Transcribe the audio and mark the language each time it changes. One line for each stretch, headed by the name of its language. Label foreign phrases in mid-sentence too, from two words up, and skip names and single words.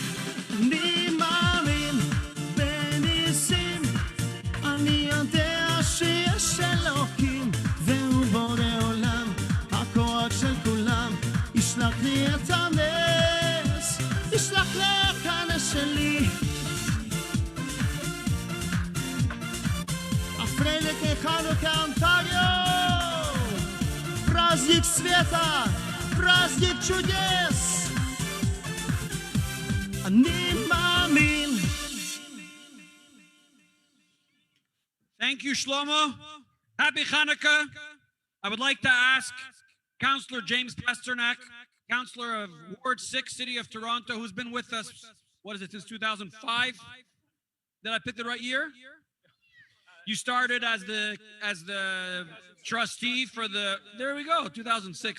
Hebrew: אני מאמין בניסים, אני יודע שיש אלוקים והוא בורא עולם, הכוח של כולם ישלח לי את הנס, ישלח לי את הנס שלי.
Yiddish: אַ פֿריילעכע חנוכּה,
English: Ontario!
Russian: Праздник света! Праздник чудес!
Hebrew: אני מאמין.
English: Thank you, Shlomo. Happy Hanukkah. I would like to ask Councillor James Pasternak, Councillor of Ward 6, City of Toronto, who's been with us, what is it, since 2005? Did I pick the right year? You started as the trustee for the, there we go, 2006.